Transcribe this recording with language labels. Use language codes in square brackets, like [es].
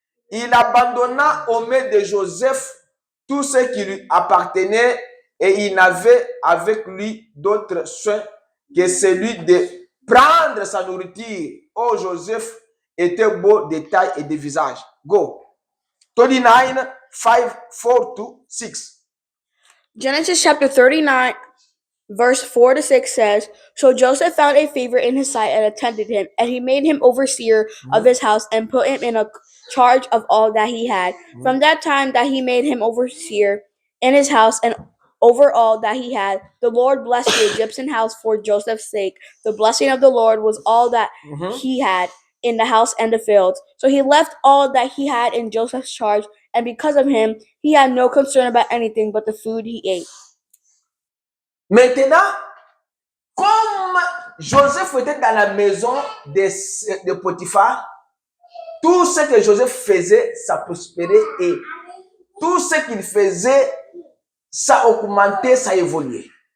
[fr] Il abandonna aux mains de Joseph tout ce qui lui appartenait et il n'avait avec lui d'autre soin que celui de prendre sa nourriture. Oh, Joseph était beau de taille et de visage. [en] Go. 39, 5, 4 to 6. Genesis chapter 39, verse 4 to 6 says, So Joseph found a favor in his sight and attended him, and he made him overseer of his house and put him in a charge of all that he had. From that time that he made him overseer in his house and over all that he had, the Lord blessed the Egyptian house for Joseph's sake. The blessing of the Lord was all that he had in the house and the fields. So he left all that he had in Joseph's charge, and because of him, he had no concern about anything but the food he ate. [fr] Maintenant, comme Joseph était dans la maison de Potiphar, tout ce que Joseph faisait, ça prospérait et tout ce qu'il faisait, ça augmentait, ça évoluait.